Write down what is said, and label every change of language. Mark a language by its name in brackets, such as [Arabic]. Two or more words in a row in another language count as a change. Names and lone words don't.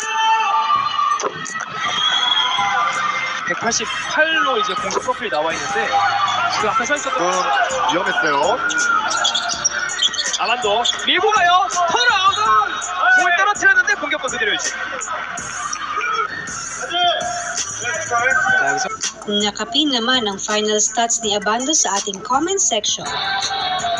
[Korean] 188로 이제 공식 프로필이 나와 있는데 그 앞에 서 있었던 위험했어요. 아반도 밀고 가요. 턴아웃. 볼 떨어뜨렸는데 공격권 그대로 유지. 자, 여기서 [Filipino] Kung nakapin naman ang [English] final stats [Filipino] ni Abando sa ating [English] comment section.